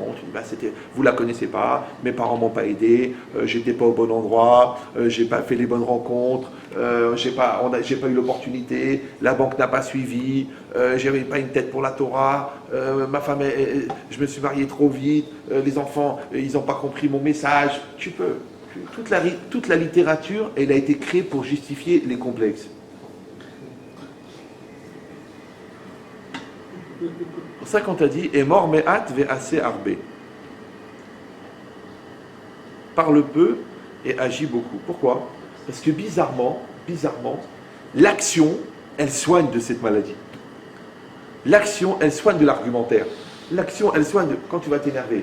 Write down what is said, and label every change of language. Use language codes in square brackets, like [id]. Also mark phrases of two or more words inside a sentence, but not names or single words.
[fr] Tu dis, bah, vous la connaissez pas, mes parents m'ont pas aidé, j'étais pas au bon endroit, j'ai pas fait les bonnes rencontres, j'ai pas eu l'opportunité, la banque n'a pas suivi, j'avais pas une tête pour la Torah, ma femme, je me suis marié trop vite, les enfants, ils n'ont pas compris mon message. Tu peux. Toute la littérature, elle a été créée pour justifier les complexes. C'est pour ça qu'on t'a dit, et [he] אמר מעט ועשה הרבה. [fr] Parle peu et agit beaucoup. Pourquoi? Parce que bizarrement, l'action, elle soigne de cette maladie. L'action, elle soigne de l'argumentaire. L'action, elle soigne de quand tu vas t'énerver.